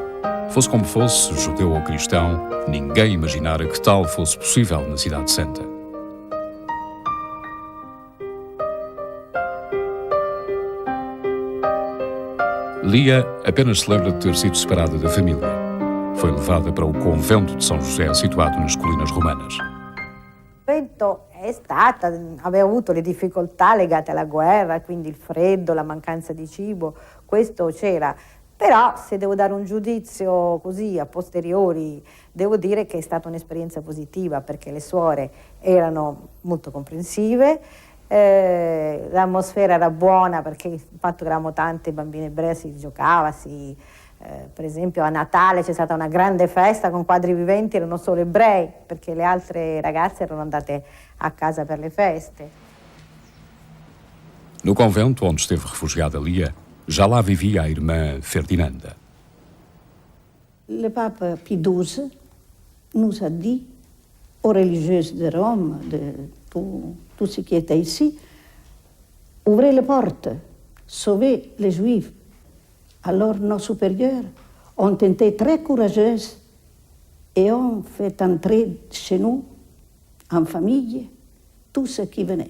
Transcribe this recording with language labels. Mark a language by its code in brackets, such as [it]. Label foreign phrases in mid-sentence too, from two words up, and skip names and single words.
[pt] Fosse como fosse, judeu ou cristão, ninguém imaginara que tal fosse possível na Cidade Santa. Lia apenas se lembra de ter sido separada da família. Foi levada para o convento de São José, situado nas colinas romanas. [it] Aveva avuto le difficoltà legate alla guerra, quindi il freddo, la mancanza di cibo, questo c'era. Però se devo dare un giudizio così a posteriori, devo dire che è stata un'esperienza positiva perché le suore erano molto comprensive, l'atmosfera era buona perché il fatto che eravamo tante bambine ebree si giocava, per esempio a Natale c'è stata una grande festa con quadri viventi, erano solo ebrei perché le altre ragazze erano andate a casa per le feste. [pt] No convento onde esteve refugiada Lia, já lá vivia a irmã Ferdinanda. [fr] Le pape Pie XII nous a dit aux religieuses de Rome, de tout ce qui était ici, ouvrez les portes, sauvez les Juifs. Alors nos supérieurs ont été très courageuses et ont fait entrer chez nous, en famille, tout ce qui venait.